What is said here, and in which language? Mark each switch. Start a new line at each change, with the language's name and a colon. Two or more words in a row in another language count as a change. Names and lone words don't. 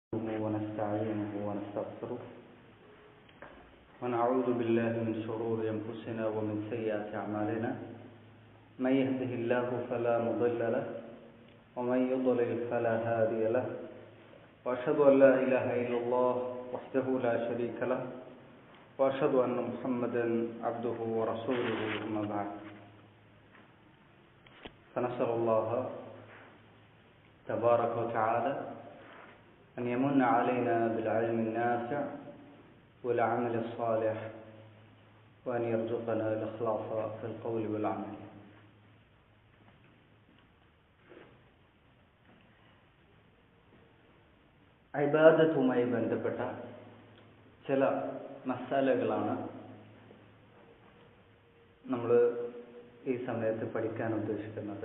Arabic: نحمده ونستعينه ونستغفره ونعوذ بالله من شرور أنفسنا ومن سيئات أعمالنا من يهده الله فلا مضل له ومن يضلل فلا هادي له وأشهد أن لا إله إلا الله وحده لا شريك له وأشهد أن محمدا عبده ورسوله أما بعد فنسأل الله تبارك وتعالى أن يمن علينا بالعلم النافع والعمل الصالح وأن يرزقنا الإخلاص في القول والعمل.
Malayalam: ഇബാദത്തുമായി ബന്ധപ്പെട്ട ചില മസാലകളാണ് നമ്മൾ ഈ സമയത്ത് പഠിക്കാൻ ഉദ്ദേശിക്കുന്നത്.